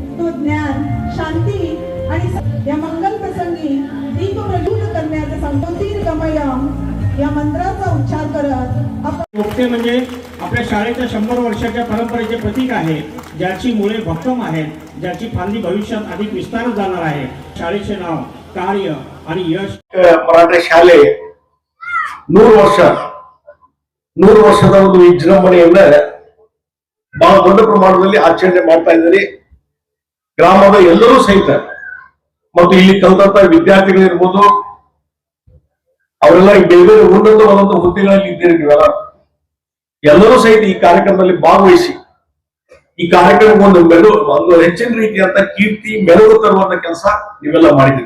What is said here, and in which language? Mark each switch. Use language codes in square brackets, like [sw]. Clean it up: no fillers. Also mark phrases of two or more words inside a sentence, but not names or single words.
[mr] तो ज्ञान, शांती आणि या मंगल प्रसंगी दीप प्रज्वलित करण्याचा संकोतीर गमयम या मंत्राचा उच्चार करत पोपटे म्हणजे आपल्या शाळेच्या 100 वर्षाच्या परंपरेचे प्रतीक आहे, ज्याची मुळे भक्कम आहेत, ज्याची फांदी भविष्यात अधिक विस्तार जाणार आहे। शाळेचे नाव, कार्य आणि यश। [kn] ಮರಾಠಿ ಶಾಲೆ 100 ವರ್ಷದ ಒಂದು ವಿಜೃಂಭಣೆಯಿಂದ ಬಹಳ ದೊಡ್ಡ ಪ್ರಮಾಣದಲ್ಲಿ ಆಚರಣೆ ಮಾಡ್ತಾ ಇದ್ದಾರೆ। ಗ್ರಾಮದ ಎಲ್ಲರೂ ಸಹಿತ ಮತ್ತು ಇಲ್ಲಿ ಕಲಿತಂತ ವಿದ್ಯಾರ್ಥಿಗಳಿರ್ಬೋದು, ಅವರೆಲ್ಲ ಬೇರೆ ಬೇರೆ ಉನ್ನತವಾದಂತ ಹುದ್ದೆಗಳಲ್ಲಿ ಇದ್ದೀರಿ ನೀವೆಲ್ಲ, ಎಲ್ಲರೂ ಸಹಿತ ಈ ಕಾರ್ಯಕ್ರಮದಲ್ಲಿ ಭಾಗವಹಿಸಿ ಈ ಕಾರ್ಯಕ್ರಮಕ್ಕೆ ಒಂದು ಹೆಚ್ಚಿನ ರೀತಿಯಂತ ಕೀರ್ತಿ ಮೆರುಗು ತರುವಂತ ಕೆಲಸ ನೀವೆಲ್ಲ ಮಾಡಿದ್ದೀರಿ।